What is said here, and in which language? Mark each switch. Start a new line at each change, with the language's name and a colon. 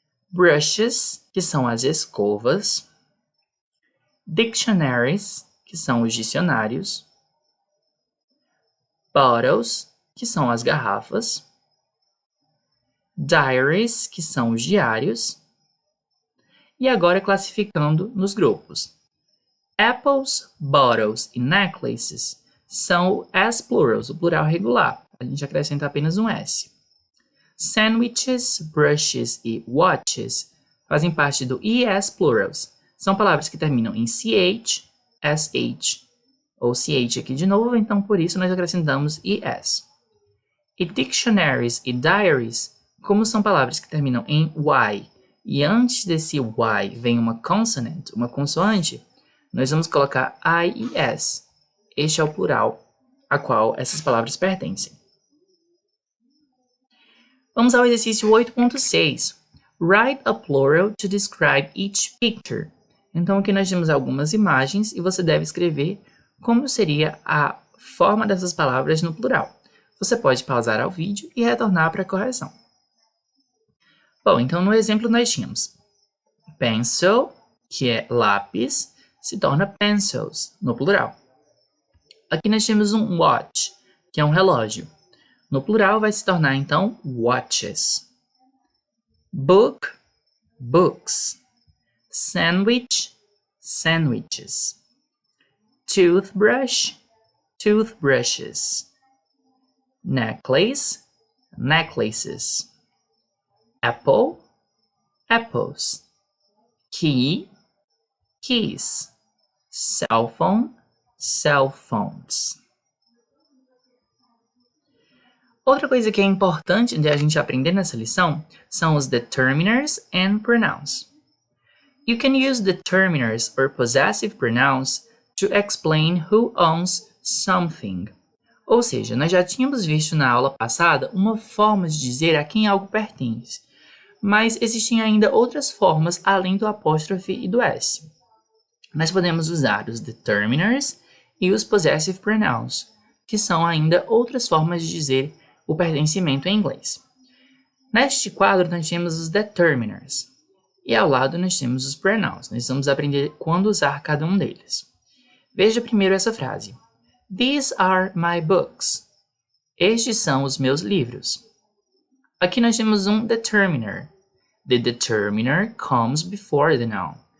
Portuguese: brushes, que são as escovas, dictionaries, que são os dicionários, bottles, que são as garrafas, diaries, que são os diários, e agora classificando nos grupos. Apples, bottles e necklaces são as plurals, o plural regular. A gente acrescenta apenas um S. Sandwiches, brushes e watches fazem parte do ES plurals. São palavras que terminam em CH, SH ou CH aqui de novo, então por isso nós acrescentamos ES. E dictionaries e diaries, como são palavras que terminam em Y e antes desse Y vem uma consonant, uma consoante, nós vamos colocar IES. Este é o plural a qual essas palavras pertencem. Vamos ao exercício 8.6.
English: Write a plural to describe each picture.
Portuguese: Então aqui nós temos algumas imagens e você deve escrever como seria a forma dessas palavras no plural. Você pode pausar ao vídeo e retornar para a correção. Bom, então no exemplo nós tínhamos pencil, que é lápis, se torna pencils, no plural. Aqui nós temos um watch, que é um relógio. No plural vai se tornar, então, watches.
English: Book, books. Sandwich, sandwiches. Toothbrush, toothbrushes. Necklace, necklaces. Apple, apples. Key, keys. Cell phone, cell phones.
Portuguese: Outra coisa que é importante de a gente aprender nessa lição são os determiners and pronouns.
English: You can use determiners or possessive pronouns to explain who owns something.
Portuguese: Ou seja, nós já tínhamos visto na aula passada uma forma de dizer a quem algo pertence, mas existem ainda outras formas além do apóstrofe e do S. Nós podemos usar os determiners e os possessive pronouns, que são ainda outras formas de dizer o pertencimento em inglês. Neste quadro, nós temos os determiners, e ao lado nós temos os pronouns. Nós vamos aprender quando usar cada um deles. Veja primeiro essa frase.
English: These are my books.
Portuguese: Estes são os meus livros. Aqui nós temos um determiner.
English: The determiner comes before the noun.